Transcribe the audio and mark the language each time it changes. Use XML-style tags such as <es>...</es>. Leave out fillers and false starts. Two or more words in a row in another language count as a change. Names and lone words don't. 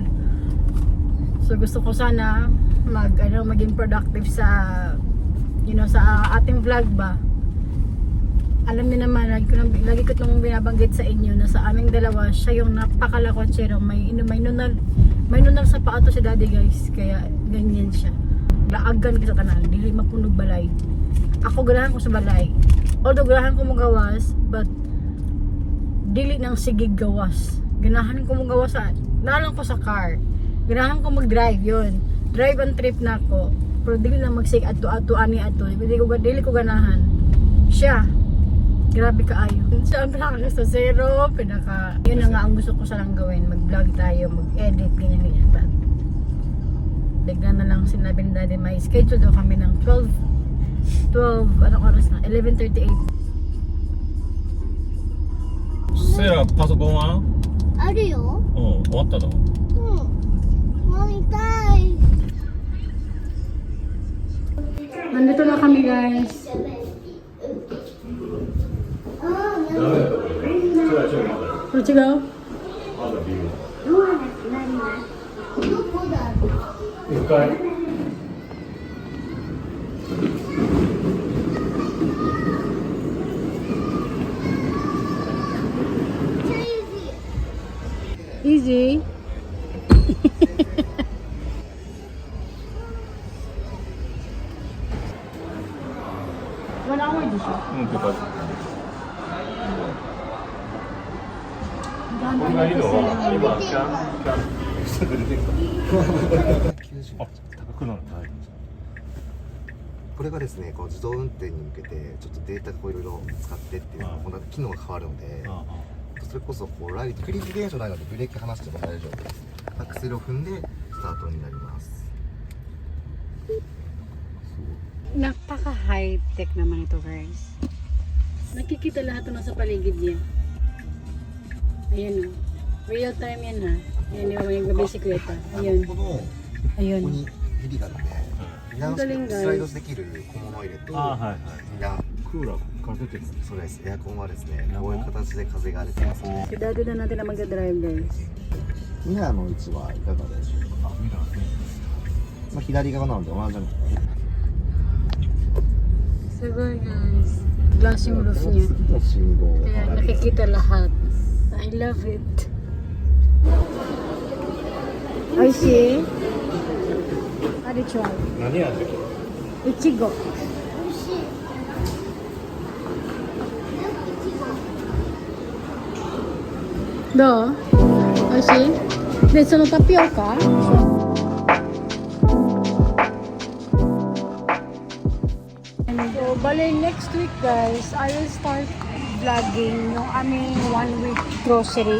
<tl>So gusto ko sana maging productive sa sa ating vlog ba. Alam niyo naman, lagi ko itong binabanggit sa inyo na sa aming dalawa, siya yung napakalakotsero. May nunal sa paa to si daddy, guys. Kaya ganyan siya.</tl> <ceb>Laagan ka sa tanan, dili mapunog balay. Ako ganahan ko sa balay. Although ganahan ko magawas, but dili nang sigig gawas. Ganahan ko magawas nalang ko sa car. Ganahan ko mag-drive yun. Drive and trip</ceb> <tl>na ako.</tl> <ceb>Pero dili na magsig ato ani ato. Dili ko ganahan. Siya. Grabe kaayo.</ceb> <tl>Saan pinaka sa zero, yun na nga ang gusto ko sanang gawin. Mag-vlog tayo, mag-edit, ganyan. But, bigla na lang sinabi ni daddy, may schedule daw kami ng 12, anong oras na? 11:38.</tl> <ja>セラパソコンはあるよ。うん、終わったの飲みたい。</ja> <tl>Nandito na kami, guys.</tl> <en>Where'd you go?</en> <ja>どこだろう。 1階</ja> <en>Easy. One hour</en> <tl>di siya.</tl> <ja>うん、ってか</ja> <tl>Dami</tl> <ja>これ</ja> <tl>na</tl> <ja>がいいのは</ja> <tl>kasi.</tl> <ja>今キャン出てきたあ、高くなる大丈これがですね、こう自動運転に向けてちょっとデータをいろいろ使ってっていうこの機能が変わるので、夫それこそこうライトクリック現象ないのでブレーキ離しても大丈夫です。アクセルを踏んでスタートになります。</ja> <tl>Napaka-high-tech naman ito, guys. Nakikita lahat ito nasa paligid niya. Ayan o.</tl> <en>Real time</en> <tl>yan ha. Ayan yung mga bisikleta. Ayun.</tl> <ja>このこ</ja> <tl>Ayun.</tl> <ja>こに指があって、本当にスライドできる小物を入れて、あ、はいはいいやクーラーから出てるそうです。エアコンはですね、こういう形で風が出てますね。</ja> <tl>Si daddy na natin na mag-drive, guys.</tl> <ja>ミラーの位置はいかがでしょうか。あ、ミラーねまあ左側なので同じように。</ja> <tl>Sagoy, guys. Glass yung roof niya.</tl> <ja>信号</ja> <tl>Kaya nakikita lahat.</tl> <en>I love it. I see. Arichwa.</en> <ja>何やってる Ichigo. 美味しい。</ja> <en>Do? I see. Then, so tapioca. So, bali next week, guys, I will start vlogging</en> <tl>yung aming</tl> <en>1 week grocery.</en>